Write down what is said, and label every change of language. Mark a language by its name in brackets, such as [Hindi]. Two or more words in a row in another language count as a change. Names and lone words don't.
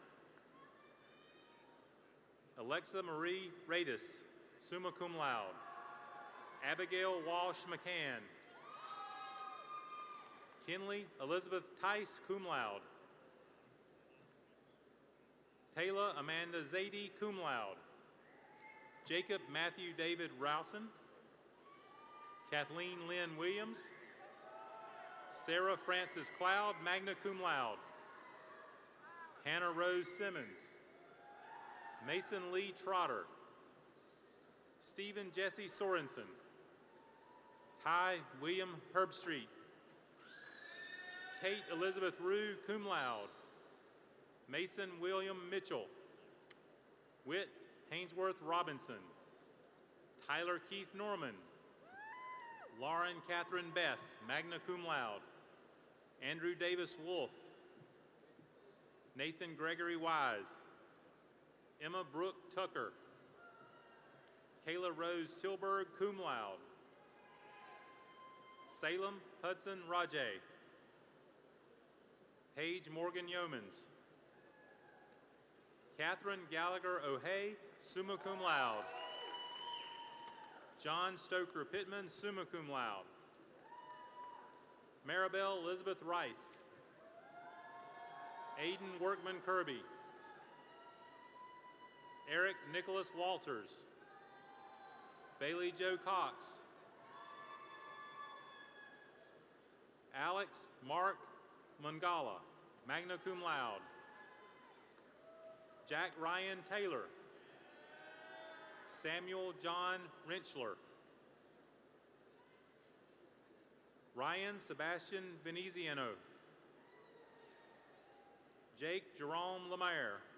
[English] Alexa Marie Radis, summa cum laude. Abigail Walsh McCann. Kinley Elizabeth Tice, cum laude. Taylor Amanda Zadie, cum laude. Jacob Matthew David Rowson. Kathleen Lynn Williams. Sarah Frances Cloud, magna cum laude. Hannah Rose Simmons. Mason Lee Trotter. Stephen Jesse Sorensen. Ty William Herbstreet. Kate Elizabeth Rue, cum laude. Mason William Mitchell. Whit Hainsworth Robinson. Tyler Keith Norman. Lauren Catherine Bess, magna cum laude. Andrew Davis Wolf. Nathan Gregory Wise. Emma Brooke Tucker. Kayla Rose Tilburg, cum laude. Salem Hudson Rajay. Paige Morgan Yeomans. Catherine Gallagher O'Hay, summa cum laude. John Stoker Pittman, summa cum laude. Maribel Elizabeth Rice. Aiden Workman Kirby. Eric Nicholas Walters. Bailey Joe Cox. Alex Mark Mangala, magna cum laude. Jack Ryan Taylor. Samuel John Rentschler. Ryan Sebastian Veneziano. Jake Jerome Lemaire.